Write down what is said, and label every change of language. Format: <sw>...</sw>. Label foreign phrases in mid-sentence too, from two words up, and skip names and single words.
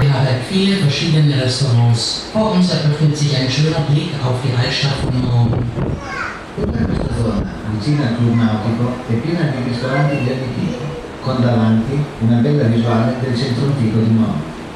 <de>Wir haben viele verschiedene Restaurants. Vor uns eröffnet sich ein schöner Blick auf die Altstadt von Mahon.</de> <it>Tutta questa zona, vicina al club nautico, è piena di ristoranti di ogni tipo, con davanti una bella visuale del centro antico di Mahon.</it>